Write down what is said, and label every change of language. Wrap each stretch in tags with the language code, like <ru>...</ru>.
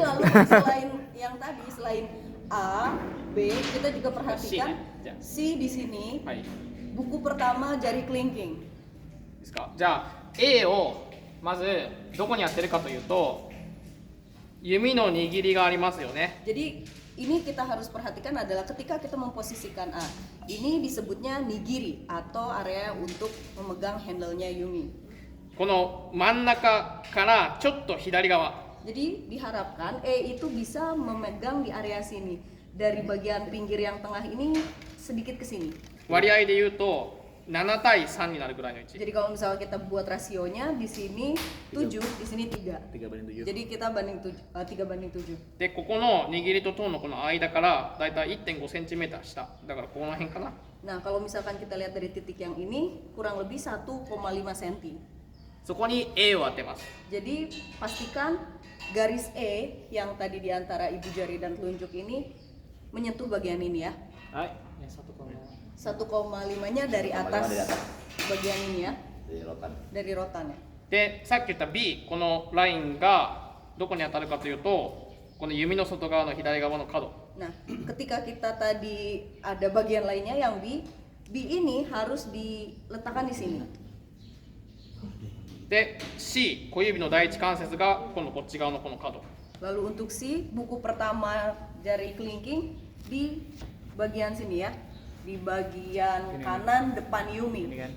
<id>lalu selain yang tadi, selain A, B, kita juga perhatikan C di sini.</id> <ja>はい。</ja> <id>Buku pertama jari kelingking.</id> <ja>ですか。じゃあ A をまずどこに当てるかというと、弓の握りがありますよね。</ja> <id>Jadi ini kita harus perhatikan adalah ketika kita memposisikan A, ini disebutnya nigiri atau area untuk memegang handle-nya Yumi.</id> <ja>この真ん中からちょっと左側。</ja> <id>Jadi diharapkan E itu bisa memegang di area sini. Dari bagian pinggir yang tengah ini sedikit ke sini.</id> <ja>割合で言うと7対3になるぐらいの位置。</ja> <id>Jadi kalau misalnya kita buat rasionya di sini 7, di sini 3. 3:7. Jadi kita banding 3:7.</id> <ja>で、ここの握りと塔のこの間からだいたい 1.5 センチメーター下。だからこの辺かな。</ja> <id>Nah, kalau misalkan kita lihat dari titik yang ini kurang lebih 1,5 cm.</id> <ja>そこに A を当てます。</ja> <id>Jadi pastikan garis E yang tadi di antara ibu jari dan telunjuk ini menyentuh bagian ini ya.</id> <ja>はい。</ja> <id>1,5-nya dari atas bagian ini ya, Dari rotan. dari rotan ya.</id> <ja>で、さっき言った B、このラインがどこに当たるかというと、この弓の外側の左側の角。</ja> <id>Nah, ketika kita tadi ada bagian lainnya yang B ini harus diletakkan di sini.</id> <ja>で、C、小指の第一関節が今度こっち側のこの角。</ja> <id>Lalu untuk C, buku pertama jari kelingking di bagian sini ya, di bagian kanan depan Yumi.</id>